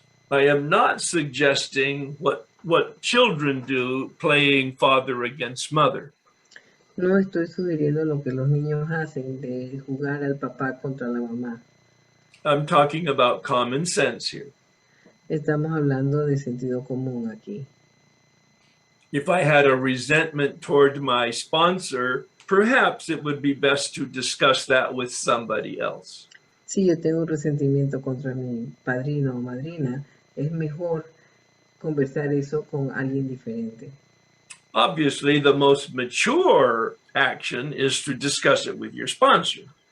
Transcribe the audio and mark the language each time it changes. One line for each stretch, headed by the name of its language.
English: I am not suggesting what children do playing father against mother.
Spanish: No estoy sugiriendo lo que los niños hacen de jugar al papá contra la mamá.
English: I'm talking about common sense here.
Spanish: Estamos hablando de sentido común aquí.
English: If I had a resentment toward my sponsor, perhaps it would be best to discuss that with somebody else.
Spanish: Si yo tengo un resentimiento contra mi padrino o madrina, es mejor conversar eso con alguien diferente.
English: Obviously, the most mature action is to discuss it with your sponsor.